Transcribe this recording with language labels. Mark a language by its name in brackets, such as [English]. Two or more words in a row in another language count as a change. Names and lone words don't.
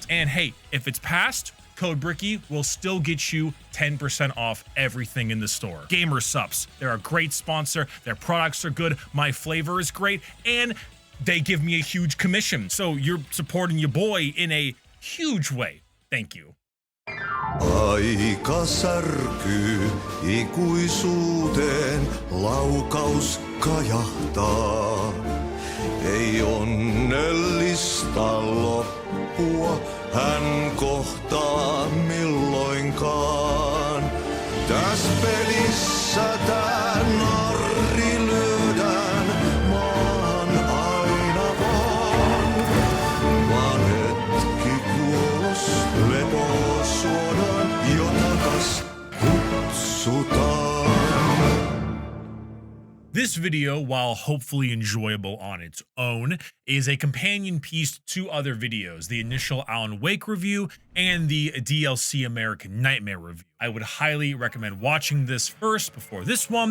[English] And hey, if it's passed, code Bricky will still get you 10% off everything in the store. Gamer Sups, they're a great sponsor. Their products are good. My flavor is great. And they give me a huge commission. So you're supporting your boy in a huge way. Thank you. [Finnish] Aika särkyy ikuisuuteen, laukaus kajahtaa. Ei onnellista loppua hän kohtaa milloinkaan. Täs pelissä tää narri lyödään maahan aina vaan. Vaan hetki kuolos lepoa suodaan, jo takas kutsutaan. [English] This video, while hopefully enjoyable on its own, is a companion piece to two other videos, the initial Alan Wake review and the DLC American Nightmare review. I would highly recommend watching this first before this one.